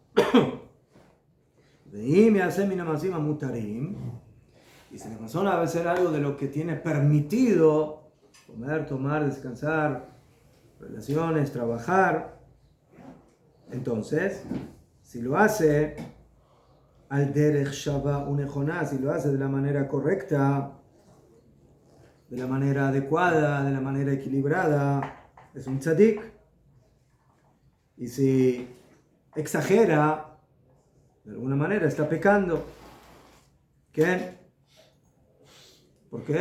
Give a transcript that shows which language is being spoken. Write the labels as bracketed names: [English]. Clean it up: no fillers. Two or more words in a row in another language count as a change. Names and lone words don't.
[Spanish] Y si la persona va a hacer algo de lo que tiene permitido, comer, tomar, descansar, relaciones, trabajar, entonces, si lo hace [Hebrew] על דרך שווה ונכונה, [Spanish] si lo hace de la manera correcta, de la manera adecuada, de la manera equilibrada, es un tzadik. Y si exagera, de alguna manera está pecando. ¿Qué? ¿Por qué?